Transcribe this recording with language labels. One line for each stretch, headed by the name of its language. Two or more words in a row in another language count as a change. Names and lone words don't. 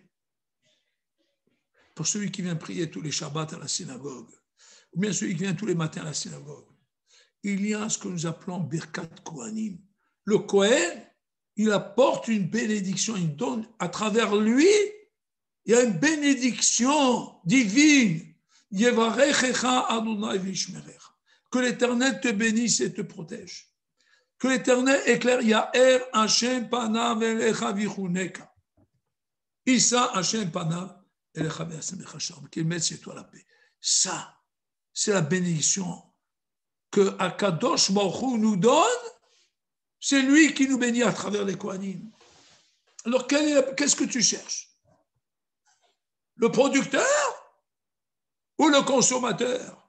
French: Pour celui qui vient prier tous les Shabbats à la synagogue, ou bien celui qui vient tous les matins à la synagogue, il y a ce que nous appelons
Hebrew: ברכת כהנים.
French: Le Kohen, il apporte une bénédiction, il donne à travers lui, il y a une bénédiction divine.
Hebrew: יברכך ה' וישמרך.
French: Que l'Éternel te bénisse et te protège. Que l'Éternel éclaire
Hebrew: יאר ה' פניו אליך ויחנך. ישא ה' פניו
French: qu'il mette sur toi la paix. Ça, c'est la bénédiction que
Hebrew: הקדוש ברוך הוא
French: nous donne. C'est lui qui nous bénit à travers les Kohanim. Alors, qu'est-ce que tu cherches? Le producteur ou le consommateur?